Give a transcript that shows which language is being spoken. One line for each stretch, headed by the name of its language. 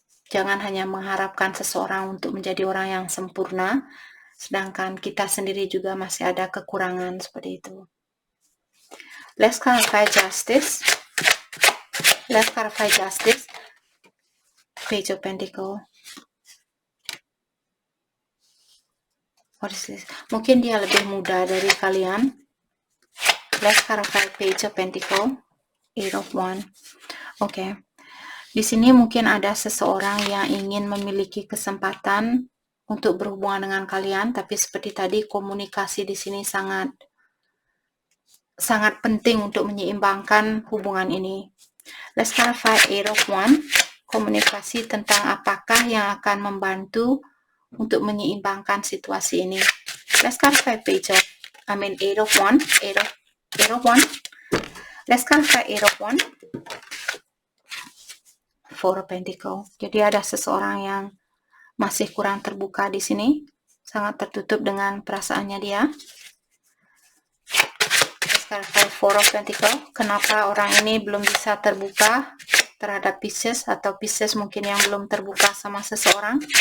Indonesian: Jangan hanya mengharapkan seseorang untuk menjadi orang yang sempurna, sedangkan kita sendiri juga masih ada kekurangan seperti itu.
English: Let's clarify justice. Let's clarify justice. Page of Pentacle. What is this?
Indonesian: Mungkin dia lebih muda dari kalian.
English: Let's clarify Page of Pentacle. Eight of Wands. Oke.
Indonesian: Di sini mungkin ada seseorang yang ingin memiliki kesempatan untuk berhubungan dengan kalian, tapi seperti tadi komunikasi di sini sangat penting untuk menyeimbangkan hubungan ini.
English: Let's clarify Eight of Wands.
Indonesian: Komunikasi tentang apakah yang akan membantu untuk menyeimbangkan situasi ini.
English: Let's clarify Eight of Wands. Eight of Wands. Let's clarify Eight of Wands. Four of Pentacles.
Indonesian: Jadi ada seseorang yang masih kurang terbuka di sini, sangat tertutup dengan perasaannya dia.
English: Let's clarify Four of Pentacles.
Indonesian: Kenapa orang ini belum bisa terbuka terhadap Pisces, atau Pisces mungkin yang belum terbuka sama seseorang?